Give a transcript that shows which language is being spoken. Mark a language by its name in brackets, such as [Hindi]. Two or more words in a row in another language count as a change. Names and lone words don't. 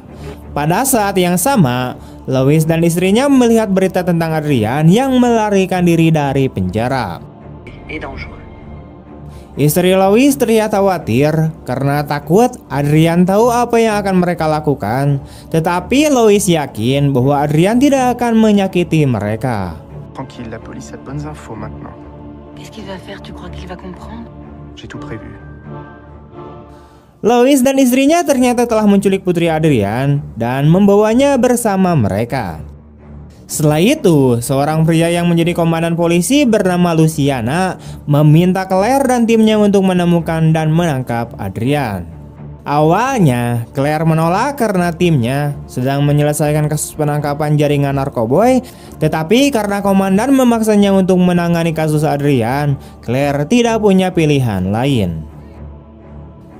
[Indonesian] Pada saat yang sama, Louis dan istrinya melihat berita tentang Adrian yang melarikan diri dari penjara. Istri Louis terlihat khawatir karena takut Adrian tahu apa yang akan mereka lakukan, tetapi Louis yakin bahwa Adrian tidak akan menyakiti mereka. [French] Tranquille, la police a de bonnes infos maintenant. Qu'est-ce qu'il va faire? Tu crois qu'il va comprendre? J'ai tout prévu. [Indonesian] Louis dan istrinya ternyata telah menculik putri Adrian dan membawanya bersama mereka. Setelah itu, seorang pria yang menjadi komandan polisi bernama Luciana meminta Claire dan timnya untuk menemukan dan menangkap Adrian. Awalnya, Claire menolak karena timnya sedang menyelesaikan kasus penangkapan jaringan narkoboy, tetapi karena komandan memaksanya untuk menangani kasus Adrian, Claire tidak punya pilihan lain.